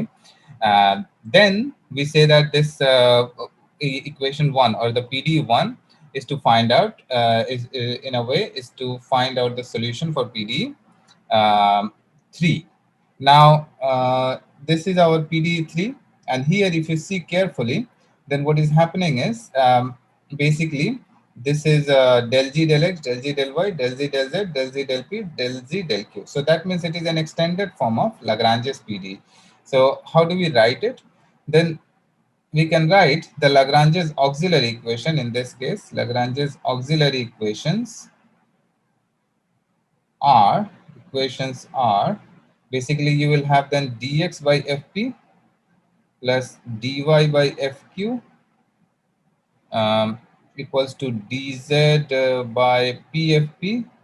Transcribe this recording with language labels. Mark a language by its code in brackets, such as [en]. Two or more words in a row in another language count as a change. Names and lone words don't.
[en] Then we say that this equation 1, or the PDE1, is to find out, in a way, is to find out the solution for PDE3. Now, this is our PDE3, and here if you see carefully, then what is happening is, basically, this is del G del X, del G del Y, del Z del Z, del Z del P, del Z del Q. So that means it is an extended form of Lagrange's PDE. So how do we write it? Then we can write the Lagrange's auxiliary equation. In this case, Lagrange's auxiliary equations are basically, you will have then dx by fp plus dy by fq equals to dz by pfp